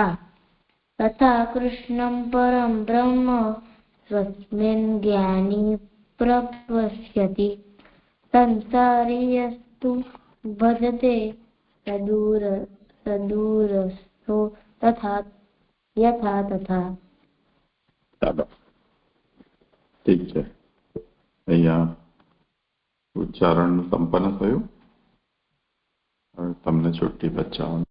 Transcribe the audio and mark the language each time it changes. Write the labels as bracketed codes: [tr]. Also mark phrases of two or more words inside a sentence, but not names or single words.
[sa] तथा कृष्णं परं ब्रह्म स्वस्मिन् ज्ञानी प्रपश्यति संसारी यस्तु भजते सदूरस्थो यथा तथा। [gu] ઠીક છે, અહીંયા ઉચ્ચારણ સંપન્ન થયું. હવે તમને છુટ્ટી બચાવવાનું.